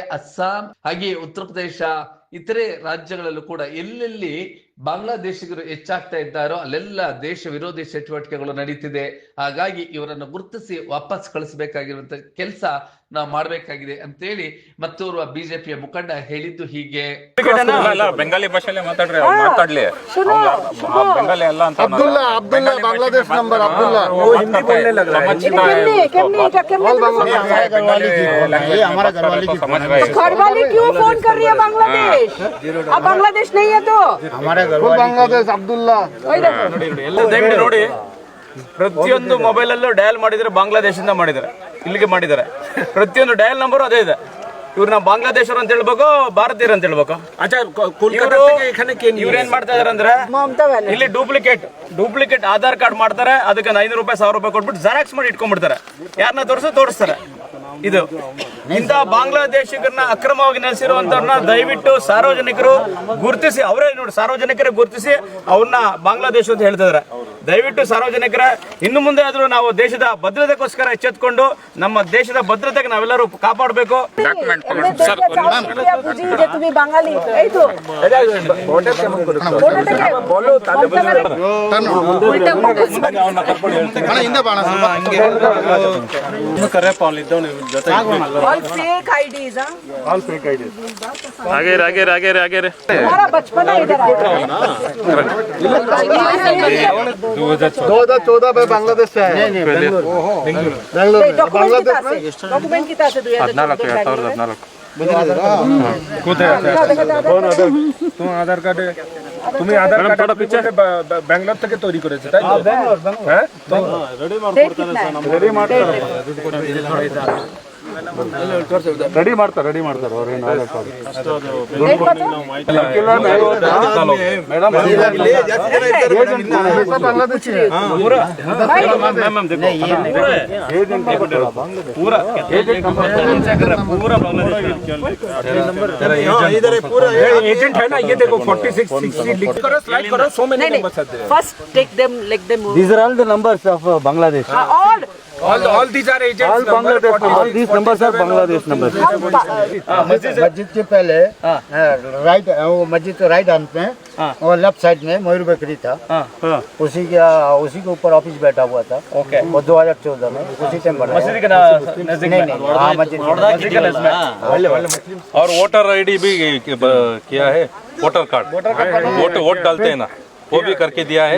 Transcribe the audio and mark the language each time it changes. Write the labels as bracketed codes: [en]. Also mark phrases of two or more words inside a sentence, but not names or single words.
[kn] ಅಸ್ಸಾಂ ಹಾಗೆ ಉತ್ತರ ಪ್ರದೇಶ ಇತರೆ ರಾಜ್ಯಗಳಲ್ಲೂ ಕೂಡ ಎಲ್ಲೆಲ್ಲಿ ಬಾಂಗ್ಲಾದೇಶಿಗರು ಹೆಚ್ಚಾಗ್ತಾ ಇದ್ದಾರೋ ಅಲ್ಲೆಲ್ಲ ದೇಶ ವಿರೋಧಿ ಚಟುವಟಿಕೆಗಳು ನಡೀತಿದೆ. ಹಾಗಾಗಿ ಇವರನ್ನು ಗುರುತಿಸಿ ವಾಪಸ್ ಕಳಿಸಬೇಕಾಗಿರುವಂತ ಕೆಲಸ ನಾವು ಮಾಡಬೇಕಾಗಿದೆ ಅಂತೇಳಿ ಮತ್ತೋರ್ವ ಬಿಜೆಪಿಯ ಮುಖಂಡ ಹೇಳಿದ್ದು ಹೀಗೆ. ಬೆಂಗಾಲಿ ಭಾಷೆಯಲ್ಲಿ ಮಾತಾಡ್ಲಿ ಬೆಂಗಾಲಿ ಅಲ್ಲ ಅಂತ. [hi] अब्दुल्ला अब्दुल्ला बांग्लादेश नंबर अब्दुल्ला वो हिंदी बोलने लग रहा है. हमारा घरवाली की घरवाली क्यों फोन कर रही है बांग्लादेश? अब बांग्लादेश नहीं है तो हमारे घरवाली बांग्लादेश अब्दुल्ला. [kn] ಎಲ್ಲ ದಯವಿಟ್ಟು ನೋಡಿ, ಪ್ರತಿಯೊಂದು ಮೊಬೈಲ್ ಅಲ್ಲೂ ಡಯಲ್ ಮಾಡಿದ್ರೆ ಬಾಂಗ್ಲಾದೇಶದಿಂದ ಮಾಡಿದ್ದಾರೆ, ಇಲ್ಲಿಗೆ ಮಾಡಿದ್ದಾರೆ. ಪ್ರತಿಯೊಂದು ಡಯಲ್ ನಂಬರ್ ಅದೇ ಇದೆ. ಇವ್ರನ್ನ ಬಾಂಗ್ಲಾದೇಶರು ಅಂತ ಹೇಳ್ಬೇಕು, ಭಾರತೀಯರು ಅಂತ ಹೇಳ್ಬೇಕು. ಇವ್ರೇನ್ ಮಾಡ್ತಾ ಇದಾರೆ ಅಂದ್ರೆ ಇಲ್ಲಿ ಡೂಪ್ಲಿಕೇಟ್ ಆಧಾರ್ ಕಾರ್ಡ್ ಮಾಡ್ತಾರೆ, ಅದಕ್ಕೆ 500 ರೂಪಾಯಿ 1000 ರೂಪಾಯಿ ಕೊಟ್ಬಿಟ್ಟು ಜೆರಾಕ್ಸ್ ಮಾಡಿ ಇಟ್ಕೊಂಡ್ಬಿಡ್ತಾರೆ. ಯಾರನ್ನ ತೋರಿಸ್ತಾರೆ. ಇದು ಇಂಥ ಬಾಂಗ್ಲಾದೇಶಿಗರನ್ನ ಅಕ್ರಮವಾಗಿ ನೆಲೆಸಿರುವಂತವ್ರನ್ನ ದಯವಿಟ್ಟು ಸಾರ್ವಜನಿಕರು ಗುರುತಿಸಿ, ಅವರೇ ನೋಡಿ ಸಾರ್ವಜನಿಕರೇ ಗುರುತಿಸಿ ಅವ್ರನ್ನ ಬಾಂಗ್ಲಾದೇಶ ಅಂತ ಹೇಳ್ತಿದಾರೆ. ದಯವಿಟ್ಟು ಸಾರ್ವಜನಿಕರ ಇನ್ನು ಮುಂದೆ ಆದರೂ ನಾವು ದೇಶದ ಭದ್ರತೆಗೋಸ್ಕರ ಎಚ್ಚೆತ್ತುಕೊಂಡು ನಮ್ಮ ದೇಶದ ಭದ್ರತೆಗೆ ನಾವೆಲ್ಲರೂ ಕಾಪಾಡಬೇಕು. [bn] তুমি বাঙালি এই তো [hi] आगे हमारा बचपना इधर आया 2014 में बांग्लादेश से आए। डॉक्यूमेंट कितना से 2014 तुम आधार कार्ड [bn] তুমি আধার কার্ড পিছে ব্যাঙ্গালোর থেকে তৈরি করেছে তাই তো? হ্যাঁ [hi] डेट कितना है [kn] ರೆಡಿ ಮಾಡ್ತಾರೆ ರೆಡಿ ಮಾಡ್ತಾರೆ ಅವ್ರೇನು ಆಧಾರ್ ಕಾರ್ಡ್ [hi] डेट पता मैडम बांग्लादेशी है एजेंट है ना ये देखो 46 60 लिख करो स्लाइड करो [en] so many numbers [hi] आते हैं [en] first take them like them these are all the numbers of Bangladesh all these are agents all Bangladesh all these numbers are Bangladesh numbers [hi] मस्जिद के पहले राइट वो मस्जिद के [en] right hand [hi] पे और [en] left side [hi] में मयूर बेकरी था उसी के ऊपर ऑफिस बैठा हुआ था ओके वो 2014 में उसी टाइम बना मस्जिद के नजदीक में हाँ मस्जिद और [en] voter ID [hi] भी किया है, [en] voter card [hi] वोट डालते हैं ना, वो भी करके दिया है।